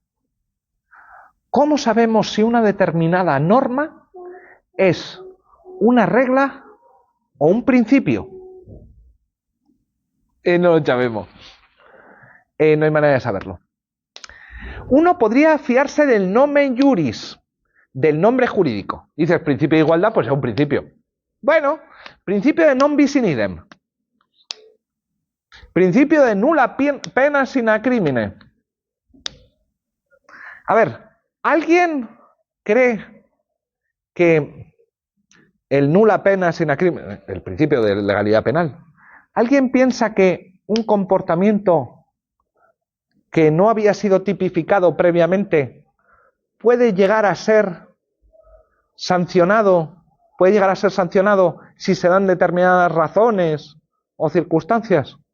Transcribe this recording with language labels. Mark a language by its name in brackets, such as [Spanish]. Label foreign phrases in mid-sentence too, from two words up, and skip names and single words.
[Spanish] ¿Cómo sabemos si una determinada norma es una regla o un principio? No lo sabemos. No hay manera de saberlo. Uno podría fiarse del [Latin] nomen juris, [Spanish] del nombre jurídico. Dices, principio de igualdad, pues es un principio. Bueno, principio de [Latin] non bis in idem. [Spanish] Principio de [Latin] nulla pena sine crimine. [Spanish] A ver, ¿alguien cree que el [Latin] nulla pena sine crimine, [Spanish] el principio de legalidad penal, ¿alguien piensa que un comportamiento que no había sido tipificado previamente puede llegar a ser sancionado si se dan determinadas razones o circunstancias?